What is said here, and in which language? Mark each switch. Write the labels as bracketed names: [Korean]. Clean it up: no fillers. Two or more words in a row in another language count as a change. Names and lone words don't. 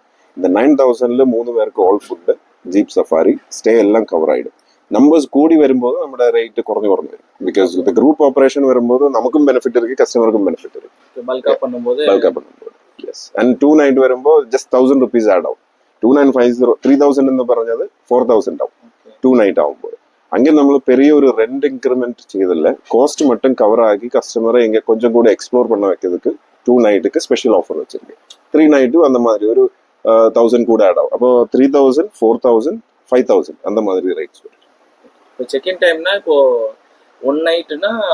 [Tamil] இந்த 9000 3 பேருக்கு [English] all food, jeep safari, [Tamil] ஸ்டே எல்லாம் கவர் ஆகிடும். நம்பர்ஸ் கூடி வரும்போது நம்மளோட ரேட்டு குறைஞ்சு வரும். பிகாஸ் இந்த [English] group operation [Tamil] வரும்போது நமக்கும் பெனிஃபிட் இருக்கு, கஸ்டமருக்கும் பெனிஃபிட் இருக்கு. பல்கா பண்ணும்போது [English] yes. and 2 night [Tamil] வரும்போது [English] just 1000 rupees add [Tamil] ஆகும். [Malayalam] 2950 3000 എന്ന് പറഞ്ഞത് 4000 ആവും 2 നൈറ്റ് ആവുമ്പോൾ. അങ്ങനെ നമ്മൾ [Tamil] பெரிய ஒரு [English] rent increment [Tamil] செய்யதில்லை, காஸ்ட் மட்டும் கவர் ஆகி கஸ்டமரை எங்க கொஞ்சம் கூட எக்ஸ்ப்ளோர் பண்ண வைக்கிறதுக்கு 2 நைட்டுக்கு [English] special offer [Tamil] வச்சிருக்கேன். 3 நைட்டும் அந்த மாதிரி ஒரு 1000 கூட ஆட் ஆகும். அப்போ 3000 4000 5000 அந்த மாதிரி ரேட்ஸ் வரும். இப்போ [English] check-in time [Tamil] இப்போ 1 நைட்னா